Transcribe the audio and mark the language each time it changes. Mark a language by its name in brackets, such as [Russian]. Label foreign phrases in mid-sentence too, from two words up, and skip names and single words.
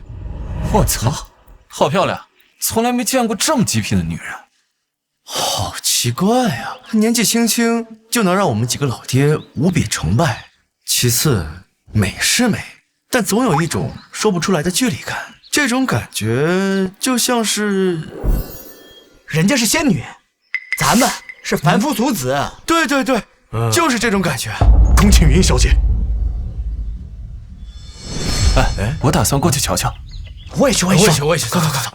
[Chinese] 我操，好漂亮，從來沒見過這麼極品的女人。好奇。奇怪啊，年紀輕輕就能讓我們幾個老爹無比崇拜。其次，美是美，但總有一種說不出來的距離感。這種感覺就像是，人家是仙女，咱们是凡夫俗子。对对对，就是这种感觉。恭请云小姐。哎，我打算过去瞧瞧。我也去，我也去，走。